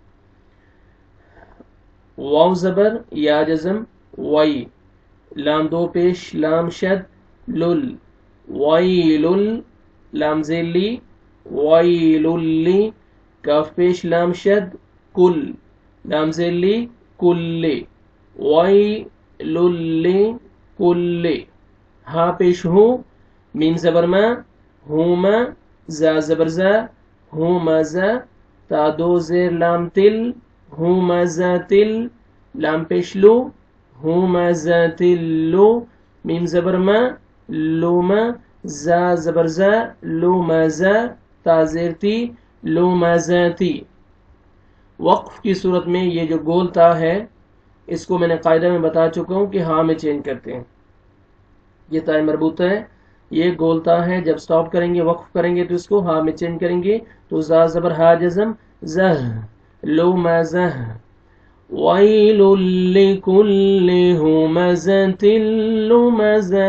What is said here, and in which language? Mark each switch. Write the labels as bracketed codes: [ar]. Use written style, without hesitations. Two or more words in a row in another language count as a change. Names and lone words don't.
[ur] واو زبر یا جزم وائی، لام دو پیش لام شد لل، وائل، لام زیلی وائل لی، کاف پیش لام شد کل، لام زیلی کل، وائل لی کل، ہا پیش ہو، میم زبر ما، ہوما، زا زبر زا، ہوما زا، تا دو زیر لام تل، ہوما زا تل، لام پیش لو، ہوما زا تل لو، میم زبر ما، لوما، زا زبر زا، لوما زا، تا زیر تی، لوما زا تی۔ وقف کی صورت میں یہ جو گول تا ہے اس کو میں نے قاعدہ میں بتا چکا ہوں کہ ہاں میں چینج کرتے ہیں۔ یہ تا مربوطہ ہے، یہ گولتا ہے، جب سٹاپ کریں گے وقف کریں گے تو اس کو ہا میں چینج کریں گے تو زا زبر ہا جزم زہ، لو مزہ، [ar] ویل لکل ہمزۃ لمزہ۔